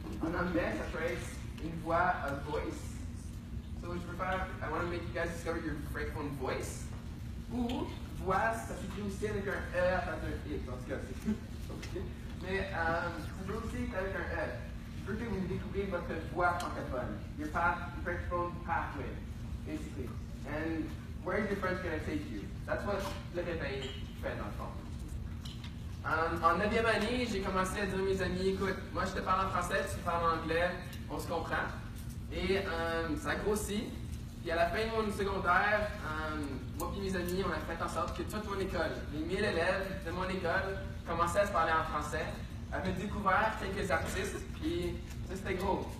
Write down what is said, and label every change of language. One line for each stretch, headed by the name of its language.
French: En anglais, ça peut être une voix,
English: a voice. So,
French: je veux faire,
English: I want to make you guys discover your francophone voice.
French: Ou, voix, ça s'écrit aussi avec un E à place d'un I. En tout cas, c'est compliqué. Mais ça peut aussi être avec un E. Je veux que vous découvriez votre voix francophone.
English: Your francophone pathway, basically. And where is your French going to take you? That's what
French: Le Réveil fait dans le fond. En 9e année, j'ai commencé à dire à mes amis, écoute, moi je te parle en français, tu parles en anglais, on se comprend. Et ça a grossi. Puis à la fin de mon secondaire, moi et mes amis, on a fait en sorte que toute mon école, les 1000 élèves de mon école, commençaient à se parler en français, avaient découvert quelques artistes, puis ça c'était gros.